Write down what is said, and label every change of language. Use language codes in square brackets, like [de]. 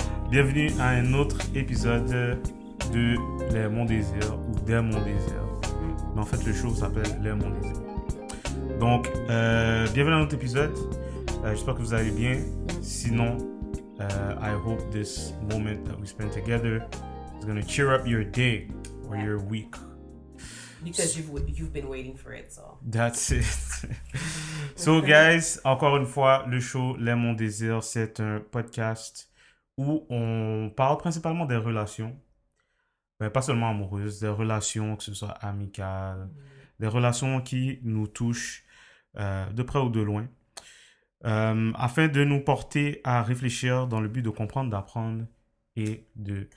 [fr] Bienvenue à un autre épisode de Les Monts Désirs ou Des Monts Désirs. Mais en fait, le show s'appelle Les Monts Désirs. Donc, bienvenue à un autre épisode. J'espère que vous allez bien. [en] Sinon, I hope this moment that we spend together is going to cheer up your day or your week. Because you've been waiting for it, so. That's it. So, guys, [fr] encore une fois, le show Les Monts Désirs, c'est un podcast où on parle principalement des relations, mais pas seulement amoureuses, des relations, que ce soit amicales, des relations qui nous touchent de près ou de loin, afin de nous porter à réfléchir dans le but de comprendre, d'apprendre et de...